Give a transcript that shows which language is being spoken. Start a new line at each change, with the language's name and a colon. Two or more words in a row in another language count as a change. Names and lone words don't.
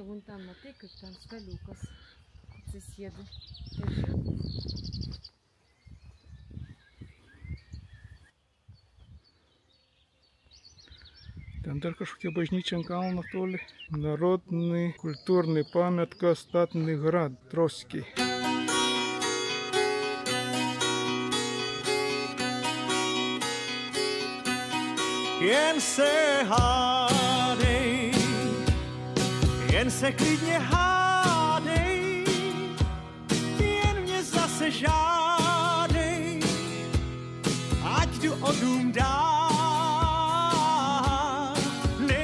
Lithuanian: Vėl ten matai, kaip ten staliukas atsisėda. Ten dar kažkokia bažnyčia ant kalno toli.
Slovak: Narodny kultūrny pamiatka Statny Grad, Troskiai.
Czech: Jen se hádej, jen se klidně hádej, jen mě zase žádej, ať jdu o dům dál.